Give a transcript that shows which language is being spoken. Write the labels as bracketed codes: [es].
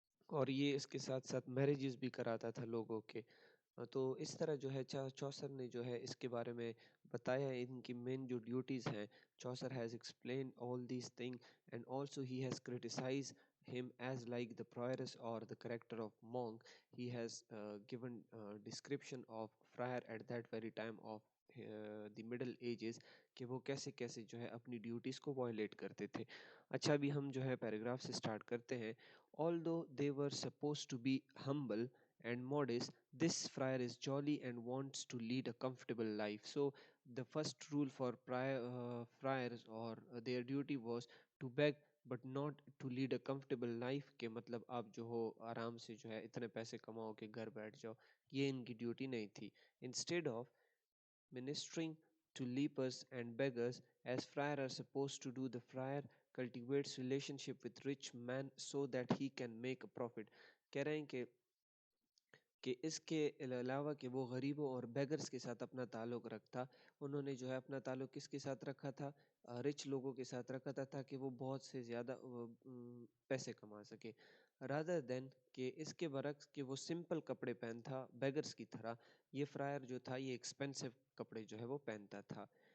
[hi] और ये इसके साथ साथ मैरिजेस भी कराता था लोगों के। तो इस तरह जो है चौसर ने जो है इसके बारे में बताया है, इनकी मेन जो ड्यूटीज़ हैं। [en] Chaucer has explain all these thing and also he has criticise him as like the prioress or the character of monk. He has given description of friar at that very time of the middle ages [hi] कि वो कैसे कैसे जो है अपनी duties को violet करते थे। अच्छा, अभी हम जो है पैराग्राफ से स्टार्ट करते हैं। [en] Although they were supposed to be humble and modest, this friar is jolly and wants to lead a comfortable life. So the first rule for friars or their duty was to beg but not to lead a comfortable life, [hi] के मतलब आप जो हो आराम से जो है इतने पैसे कमाओ कि घर बैठ जाओ, ये इनकी ड्यूटी नहीं थी। [en] Instead of ministering to lepers and beggars, as friar are supposed to do, the friar cultivates relationship with rich man so that he can make a profit. [hi] कह रहे हैं कि इसके अलावा कि वो गरीबों और बेगर्स के साथ अपना ताल्लुक़ रखता, उन्होंने जो है अपना ताल्लुक़ किसके साथ रखा था? रिच लोगों के साथ रखा था ताकि वो बहुत से ज़्यादा पैसे कमा सके। [en] rather than [hi] कि इसके बरक्स कि वो सिंपल कपड़े पहनता बेगर्स की तरह, ये फ्रायर जो था ये एक्सपेंसिव कपड़े जो है वो पहनता था।